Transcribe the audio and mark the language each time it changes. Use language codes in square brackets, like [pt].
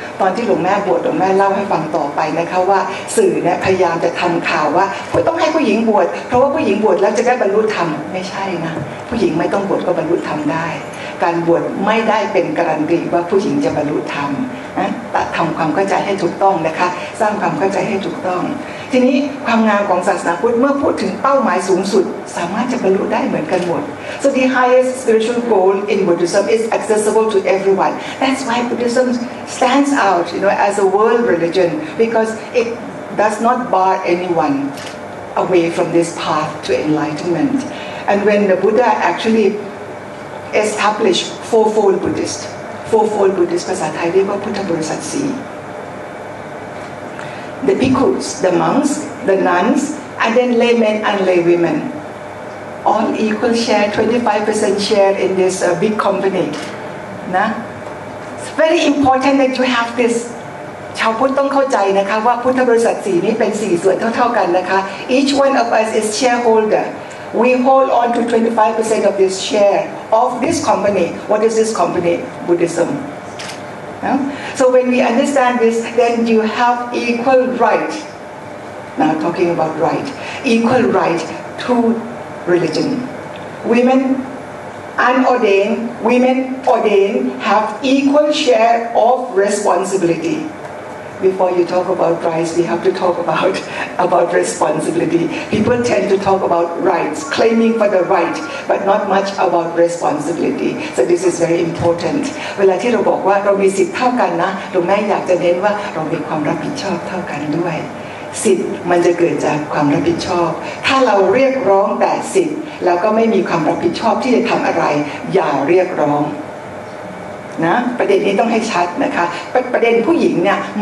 [th] ตอนที่หลวงแม่บวชหลวงแม่เล่าให้ฟังต่อไปนะคะว่าสื่อเนี่ยพยายามจะทำข่าวว่าต้องให้ผู้หญิงบวชเพราะว่าผู้หญิงบวชแล้วจะได้บรรลุธรรมไม่ใช่นะผู้หญิงไม่ต้องบวชก็บรรลุธรรมได้การบวชไม่ได้เป็นการันตีว่าผู้หญิงจะบรรลุธรรมนะทำความเข้าใจให้ถูกต้องนะคะสร้างความเข้าใจให้ถูกต้องทีนี้ความงามของศาสนาพุทธเมื่อพูดถึงเป้าหมายสูงสุดสามารถจะบรรลุได้เหมือนกันหมด [en] So the highest spiritual goal in Buddhism is accessible to everyone. That's why Buddhism stands out, as a world religion because it does not bar anyone away from this path to enlightenment. And when the Buddha actually established fourfold Buddhist [th] ภาษาไทยเรียกว่าพุทธบริษัทสี่ [en] The bhikkhus, the monks, the nuns, and then laymen and laywomen, all equal share, 25% share in this big company. นะ It's very important that you have this. [th] ชาวพุทธต้องเข้าใจนะคะว่าพุทธบริษัทสี่นี้เป็นสี่ส่วนเท่าๆกันนะคะ [en] Each one of us is shareholder. We hold on to 25% of this share of this company. What is this company? Buddhism. So when we understand this, then you have equal right. Now talking about right, equal right to religion. Women unordained, women ordained have equal share of responsibility. Before you talk about rights, we have to talk about responsibility. People tend to talk about rights, claiming for the right, but not much about responsibility. So this is very important. [th] เวลาที่เราบอกว่าเรามีสิทธิ์เท่ากันนะหลวงแม่อยากจะเน้นว่าเรามีความรับผิดชอบเท่ากันด้วยสิทธิ์มันจะเกิดจากความรับผิดชอบถ้าเราเรียกร้องแต่สิทธิ์ แล้วก็ไม่มีความรับผิดชอบที่จะทำอะไรอย่าเรียกร้องนะประเด็นนี้ต้องให้ชัดนะคะประเด็นผู้หญิงเนี่ย